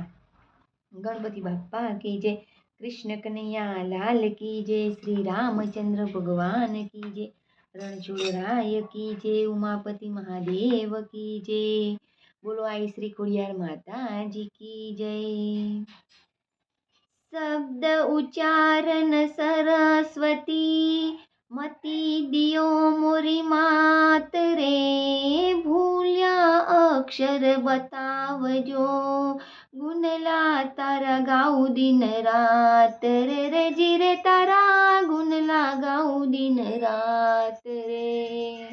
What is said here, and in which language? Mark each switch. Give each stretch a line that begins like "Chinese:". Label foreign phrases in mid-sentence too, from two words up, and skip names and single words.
Hindi: गणपति बाप्पा की जय, कृष्ण कन्हैया लाल की जय, श्री रामचंद्र भगवान की जय, रणछोड़राय की जय, उमापति महादेव की जय। बोलो आई श्री खोडियार माताजी की जय।
Gujarati: શબ્દ ઉચ્ચારણ સરસ્વતી મતિ દિયો મોરી માત રે, ભૂલ્યા અક્ષર બતાવજો, ગુણલા તારા ગાઉં દિન રાત રે, રે જી રે તારા ગુણલા ગાઉં દિન રાત રે।